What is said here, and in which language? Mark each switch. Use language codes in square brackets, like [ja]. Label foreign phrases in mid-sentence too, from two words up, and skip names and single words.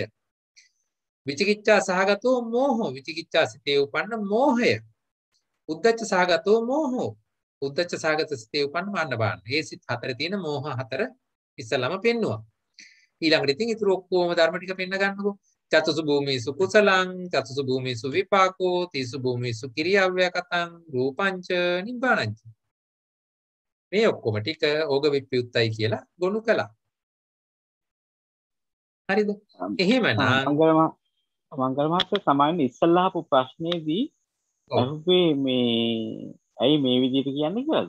[pi] විචිකිච්ඡා සහගතෝ මෝහෝ. [si] විචිකිච්ඡා සිතේ උපන්න මෝහය. [pi] උද්ධච්ච සහගතෝ මෝහෝ. [si] උද්ධච්ච සහගත සිතේ උපන්න මාන්න බාන්න. මේ සිත් 4 තියෙන මෝහ 4 ඉස්සල්ලාම පෙන්නුවා. ඊළඟට ඉතින් ඊටු ඔක්කොම ධර්ම ටික පෙන්න ගන්නකො. [pi] චතුසු භූමිසු කුසලං චතුසු භූමිසු විපාකෝ තිසු භූමිසු කිරියව්‍යකතං රූපංච නිබ්බානංච. [si] මේ ඔක්කොම ටික ඕග විප්‍රයුක්තයි කියලා ගොනු කළා. හරිද? එහෙමනම් මංගල මහත්තයා සමාවෙන්න ඉස්සල්ලා අහපු ප්‍රශ්නේදී අහුවේ මේ ඇයි මේ විදිහට කියන්නේ කියලාද?